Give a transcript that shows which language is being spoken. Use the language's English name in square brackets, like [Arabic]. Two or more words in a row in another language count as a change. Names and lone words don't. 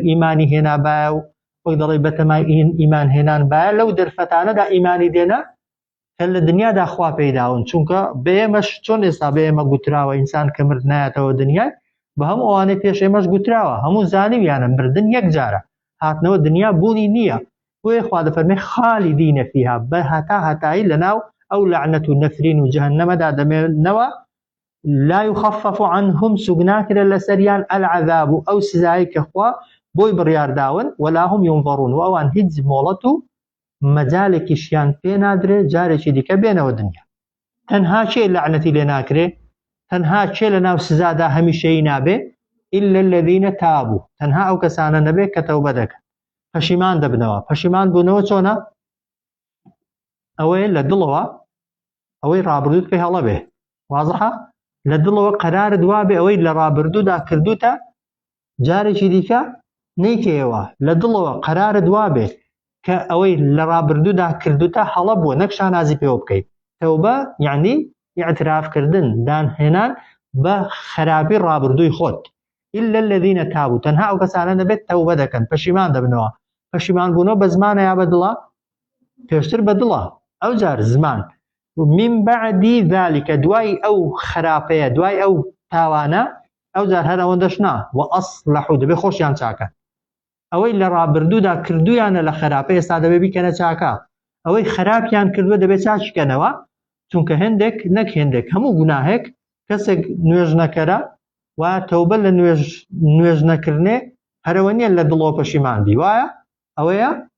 [Central Kurdish] ئیمانی هێنا بایە و وەک دەڵێ بەتەمای ئیمان هێنان بایە لەو دەرفەتانەدا ئیمانی دێنە کە لە دنیادا خوا پەیداون چونکە بە ئێمەش چۆن ئێستا بە ئێمە گوتراوە ئینسان کە مرد نایەتەوە دنیای بە هەموو ئەوانەی پێش ئێمەش گوتراوە هەموو زانیویانە مردن یەک جارە هاتنەوە دنیا بوونی نییە بۆیە خوا دەفەرمێ خالیدینە فیها بە هەتایی لەناو ئەو لعنەت و نەفرین و جەهەنەمەدا دەمێنەوە [Arabic] لا يخفف عنهم [Central Kurdish] سوگ ناکرێ لەسەریان العذاب و ئەو سزایی کە خوا بۆی بڕیارداون [Arabic] ولا هم ينظرون [Central Kurdish] و ئەوان هیچ مۆڵەت و مەجالێکیشیان پێ نادرێ جارێکی دیکە بێنەوە دنیا تەنها چێ لعنەتی لێ ناکرێ تەنها چێ لەناو سزادا هەمیشەیی نابێ [Arabic] إلا الذين تابوا [Central Kurdish] تەنها ئەو کەسانە نەبێ کە تەوبە دەکەن پەشیمان دەبنەوە پەشیمان بوونەوە چۆنە ئەوەیە لە دڵەوە ئەوەی ڕابردووت پێ هەڵە بێ وازحە لە دڵەوە قەرارت وابێ ئەوەی لە ڕابردوودا کردوتە جارێکی دیکە نەیکەوە لە دڵەوە قەرارت وابێ کە ئەوەی لە ڕابردوودا کردوتە هەڵە بووە نەک شانازی پێوە بکەیت تەوبە یعنی اعترافکردن دانهێنان بە خراپی ڕابردووی خۆت [Arabic] إلا الذين تابوا [Central Kurdish] تەنها ئەو کەسانە نەبێت تەوبە دەکەن پەشیمان دەبنەوە پەشیمان بوونەوە بە زمانە یا بە دڵە پێشتر بە دڵە ئەو جار زمان [Arabic] من بعد ذلك [Central Kurdish] دوای ئەو خراپەیە دوای ئەو تاوانە ئەو جار هەر ئەوەندەش نا وأصلحوا دەبێ خۆشیان چاکە ئەوەی لە ڕابردوودا کردویانە لە خراپە ئێستا دەبێ بیکەنە چاکە ئەوەی خراپیان کردووە دەبێت چاکیکەنەوە چونکە هێندێک نەک هێندێک هەموو گوناهێک کەسێک نوێژ نەکەرە و تەوبە لە نوێژ نەکردنێ هەرەوە نیە لە دڵەوە پەشیمان بی وایە ئەوەیە